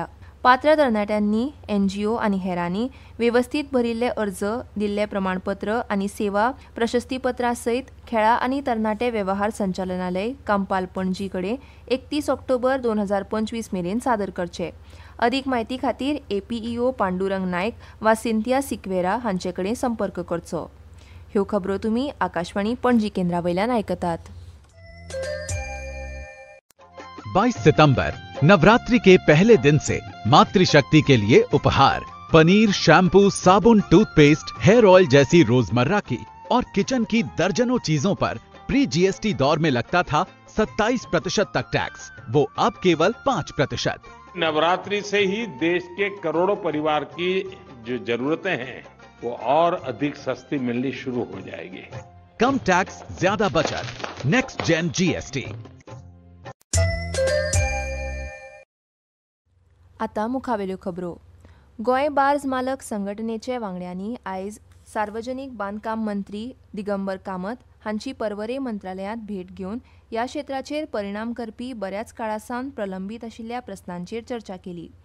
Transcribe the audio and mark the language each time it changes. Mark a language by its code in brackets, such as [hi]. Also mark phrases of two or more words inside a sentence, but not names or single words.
[kok] पात्र तरणाट्यांनी NGO आनी हेरांनी वेवस्थीत भरिल्ले अर्ज, दिल्ले प्रमाणपत्र आनी सेवा प्रशस्तीपत्रां सयत खेळां आनी तरणाटे वेवहार संचालनालय कांपाल पणजी कडेन 31 ऑक्टोबर 2025 मेरेन सादर करचे. अदीक म्हायती खातीर APEO पांडुरंग नायक वा सिंथिया सिक्वेरा हांचे कडेन संपर्क करचो. ह्यो खबरो तुमी आकाशवाणी पणजी केंद्रा वयल्यान आयकतात. [hi] 22 सितंबर नवरात्रि के पहले दिन से मातृशक्ति के लिए उपहार पनीर, शैम्पू, साबुन, टूथपेस्ट, [en] hair oil [hi] जैसी रोजमर्रा की और किचन की दर्जनों चीजों पर [en] pre GST [hi] दौर में लगता था 27% तक टैक्स, वो अब केवल 5%। नवरात्रि से ही देश के करोड़ों परिवार की जो जरूरतें हैं वो और अधिक सस्ती मिलनी शुरू हो जाएगी। कम टैक्स, ज्यादा बचत, [en] next gen GST. [kok] आता मुखावेल्यो खबरो। गोंय बार्ज मालक संघटनेचे वांगड्यांनी आयज सार्वजनीक बांदकाम मंत्री दिगंबर कामत हांची पर्वरे मंत्रालयांत भेट घेवन ह्या क्षेत्राचेर परिणाम करपी बऱ्याच काळासावन प्रलंबीत आशिल्ल्या प्रस्नांचेर चर्चा केली।